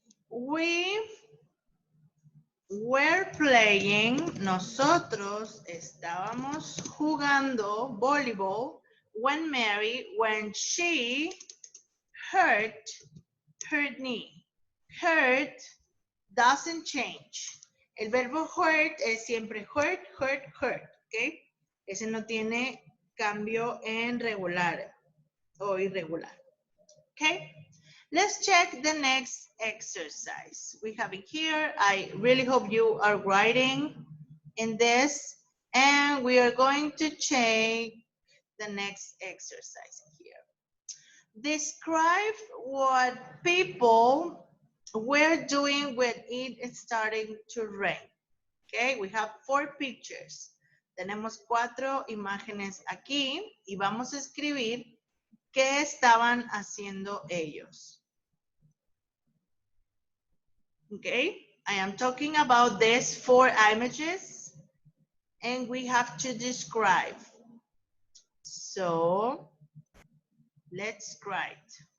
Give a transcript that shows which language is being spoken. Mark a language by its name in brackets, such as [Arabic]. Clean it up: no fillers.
[English] We were playing, [Spanish] nosotros estábamos jugando [English] volleyball when she hurt her knee. Hurt doesn't change. [Spanish] El verbo hurt es siempre hurt, ¿ok? Ese no tiene cambio en regular o irregular, ¿ok? [English] Let's check the next exercise. We have it here. I really hope you are writing in this. And we are going to check the next exercise here. Describe what people were doing when it is starting to rain. Okay, we have 4 pictures. [Spanish] Tenemos 4 imágenes aquí y vamos a escribir qué estaban haciendo ellos. [English] Okay, I am talking about these 4 images and we have to describe. So let's write.